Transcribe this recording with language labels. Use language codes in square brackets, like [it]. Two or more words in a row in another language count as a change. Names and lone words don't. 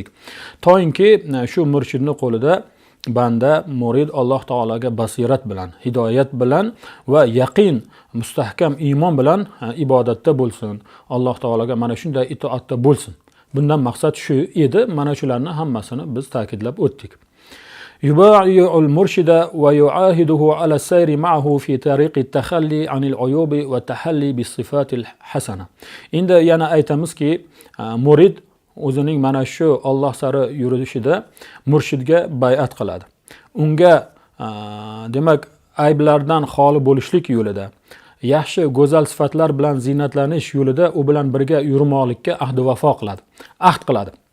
[uz] Toinki shu murshidning qo'lida banda, murid Alloh taolaga basirat bilan, hidoyat bilan va yaqin, mustahkam iymon bilan ibodatda bo'lsin. Alloh taolaga mana shunday itoatda bo'lsin. Bundan maqsad shu edi. Mana shularni hammasini biz ta'kidlab o'tdik. [ar] يبايع المرشد ويعاهده على السير معه في طريق التخلي عن العيوب والتحلي بالصفات الحسنة. [uz] Endi yana aytamizki, murid o'zining mana shu Alloh sari yurishida murshidga bay'at qiladi. Unga demak ayblardan xoli bo'lishlik yo'lida, yaxshi go'zal sifatlar bilan zinatlanish yo'lida u bilan birga yurmoqlikka ahd vafo qiladi, ahd qiladi.